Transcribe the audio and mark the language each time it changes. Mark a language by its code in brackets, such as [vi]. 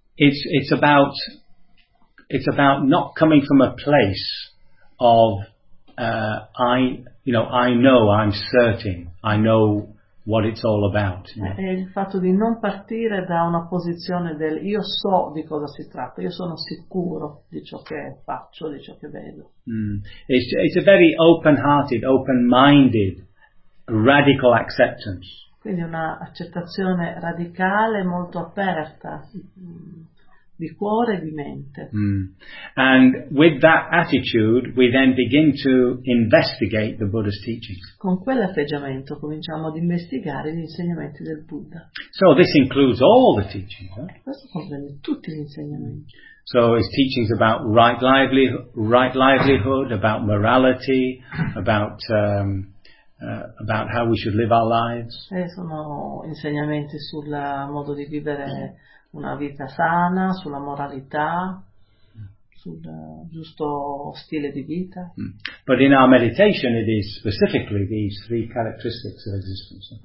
[en] It's about not coming from a place of I know what it's all about. [it] È il fatto di non partire da una posizione del io so di cosa si tratta, io sono sicuro di ciò che faccio, di ciò che vedo. Mm. [en] It's a very open-hearted, open-minded, radical acceptance. [it] Quindi una accettazione radicale, molto aperta, di cuore e di mente. Mm. [en] And with that attitude we then begin to investigate the Buddha's teachings. [it] Con quell'atteggiamento cominciamo ad investigare gli insegnamenti del Buddha. [en] So this includes all the teachings. [it] Questo comprende tutti gli insegnamenti. [en] So his teachings about right livelihood, about morality, about how we should live our lives. [it] E sono insegnamenti sul modo di vivere una vita sana, sulla moralità, sul giusto stile di vita. [en] But in our meditation it is specifically these three characteristics of existence.